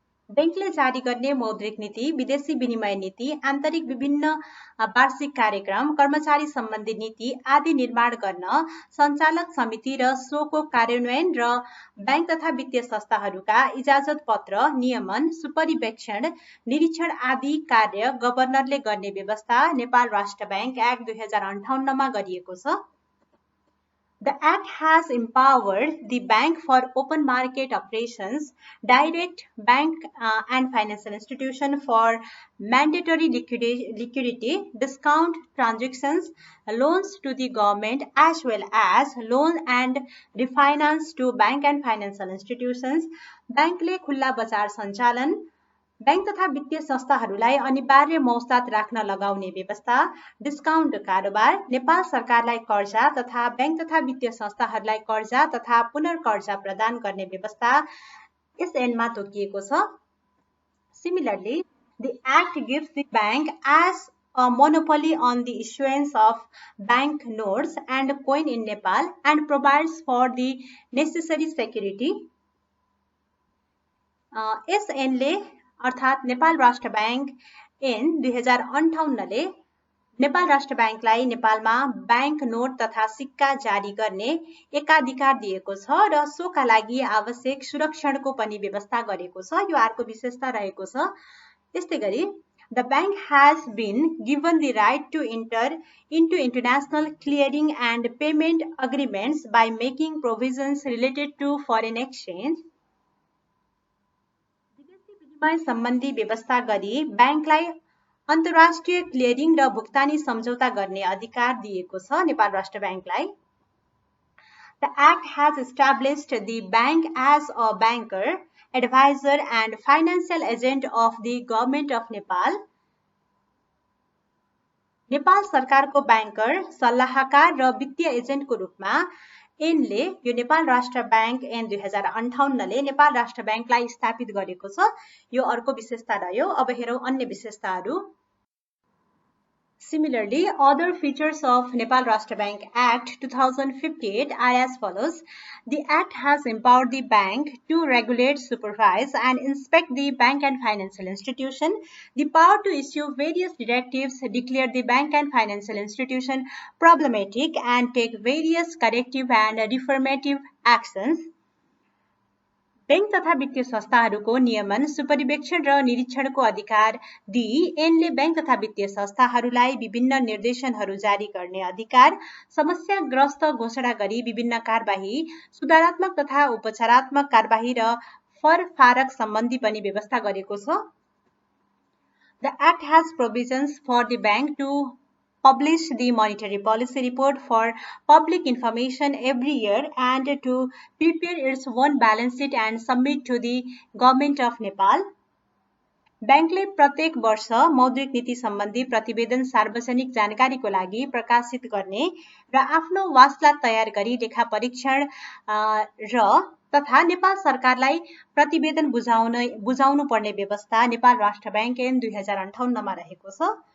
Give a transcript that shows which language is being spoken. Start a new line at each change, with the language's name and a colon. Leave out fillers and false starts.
Nepali: बैंकले जारी गर्ने मौद्रिक नीति, विदेशी विनिमय नीति, आन्तरिक विभिन्न वार्षिक कार्यक्रम, कर्मचारी सम्बन्धी नीति आदि निर्माण गर्न सञ्चालक समिति र सोको कार्यान्वयन र बैंक तथा वित्तीय संस्थाहरूका इजाजत पत्र, नियमन, सुपरिवेक्षण, निरीक्षण आदि कार्य गभर्नरले गर्ने व्यवस्था नेपाल राष्ट्र बैंक एक्ट 2058 मा गरिएको छ।
English: The Act has empowered the bank for open market operations, direct bank and financial institution for mandatory liquidity, discount transactions, loans to the government, as well as loan and refinance to bank and financial institutions.
Nepali: Bankले खुल्ला बजार सञ्चालन, bank तथा वित्तीय संस्थाहरूलाई अनिवार्य मौसत राख्न लगाउने व्यवस्था, डिस्काउन्ट कारोबार, नेपाल सरकारलाई कर्जा तथा बैंक तथा वित्तीय संस्थाहरूलाई कर्जा तथा पुनर्कर्जा प्रदान गर्ने व्यवस्था यस ऐनमा तोकिएको छ।
English: Similarly, the Act gives the bank as a monopoly on the issuance of bank notes and coin in Nepal and provides for the necessary security.
Nepali: यस ऐनले अर्थात् नेपाल राष्ट्र बैंक ऐन 2058 ले नेपाल राष्ट्र बैंकलाई नेपालमा बैंक नोट तथा सिक्का जारी गर्ने एकाधिकार दिएको छ र सोका लागि आवश्यक सुरक्षणको पनि व्यवस्था गरेको छ। यो अर्को विशेषता रहेको छ। त्यस्तै गरी
English: The bank has been given the right to enter into international clearing and payment agreements by making provisions related to foreign exchange.
Nepali: विदेशी विनिमय सम्बन्धी व्यवस्था गरी बैंकलाई अन्तर्राष्ट्रिय क्लियरिङ र भुक्तानी सम्झौता गर्ने अधिकार दिएको छ नेपाल राष्ट्र बैंकलाई।
English: The Act has established the bank as a banker, advisor and financial agent of the government of Nepal.
Nepali: Nepal सरकारको बैंकर, सल्लाहकार र वित्तीय एजेन्टको रूपमा ऐनले यो नेपाल राष्ट्र बैंक ऐन 2058 ले नेपाल राष्ट्र बैंकलाई स्थापित गरेको छ। यो अर्को विशेषता रह्यो। अब हेरौं अन्य विशेषताहरू।
English: Similarly, other features of Nepal Rashtra Bank Act 2058 are as follows. The Act has empowered the bank to regulate, supervise and inspect the bank and financial institution, the power to issue various directives, declare the bank and financial institution problematic and take various corrective and reformative actions.
Nepali: Bank तथा वित्तीय संस्थाहरूको नियमन, सुपरिवेक्षण र निरीक्षणको अधिकार दिई ऐनले bank तथा वित्तीय संस्थाहरूलाई विभिन्न निर्देशनहरू जारी गर्ने अधिकार, समस्याग्रस्त घोषणा गरी विभिन्न कारबाही, सुधारात्मक तथा उपचारात्मक कारबाही र फरफारक सम्बन्धी पनि व्यवस्था गरेको छ।
English: The Act has provisions for the bank to publish the monetary policy report for public information every year and to prepare its own balance sheet and submit to the government of Nepal.
Nepali: बैंकले प्रत्येक वर्ष मौद्रिक नीति सम्बन्धी प्रतिवेदन सार्वजनिक जानकारीको लागि प्रकाशित गर्ने र आफ्नो वास्ला तयार गरी लेखा परीक्षण र तथा नेपाल सरकारलाई प्रतिवेदन बुझाउनु पर्ने व्यवस्था नेपाल राष्ट्र बैंक ऐन 2058 मा रहेको छ।